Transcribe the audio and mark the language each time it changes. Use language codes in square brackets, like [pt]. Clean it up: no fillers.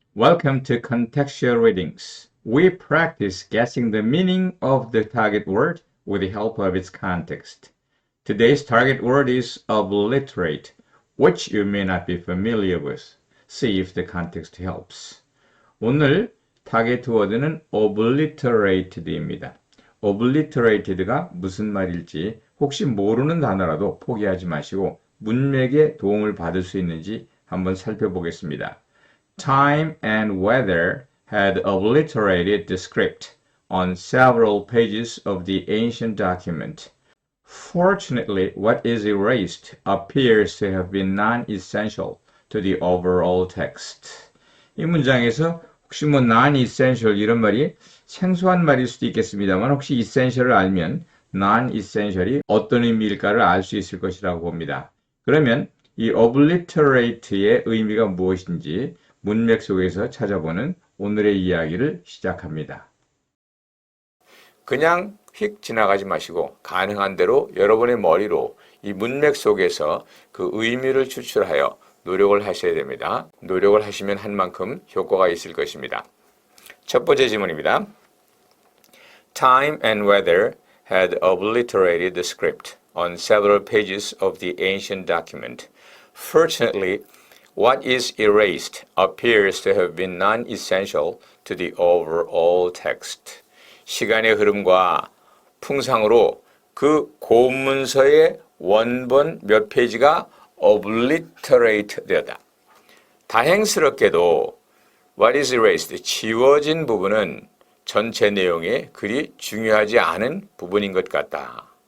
[en] Welcome to Contextual Readings. We practice guessing the meaning of the target word with the help of its context. Today's target word is obliterate, which you may not be familiar with. See if the context helps. [ko] 오늘 타겟 워드는 obliterated입니다. obliterated가 무슨 말일지 혹시 모르는 단어라도 포기하지 마시고 문맥에 도움을 받을 수 있는지 한번 살펴보겠습니다. [en] Time and weather had obliterated the script on several pages of the ancient document. Fortunately, what is erased appears to have been non-essential to the overall text. [ko] 이 문장에서 혹시 non-essential 이런 말이 생소한 말일 수도 있겠습니다만 혹시 essential을 알면 non-essential이 어떤 의미일까를 알 수 있을 것이라고 봅니다. 그러면 이 obliterate의 의미가 무엇인지 문맥 속에서 찾아보는 오늘의 이야기를 시작합니다. 그냥 휙 지나가지 마시고 가능한 대로 여러분의 머리로 이 문맥 속에서 그 의미를 추출하여 노력을 하셔야 됩니다. 노력을 하시면 한 만큼 효과가 있을 것입니다. 첫 번째 질문입니다. [en] Time and weather had obliterated the script on several pages of the ancient document. Fortunately, what is erased appears to have been non-essential to the overall text. [ko] 시간의 흐름과 풍상으로 그 고문서의 원본 몇 페이지가 obliterate 되었다. 다행스럽게도 [en] what is erased, [ko] 지워진 부분은 전체 내용에 그리 중요하지 않은 부분인 것 같다.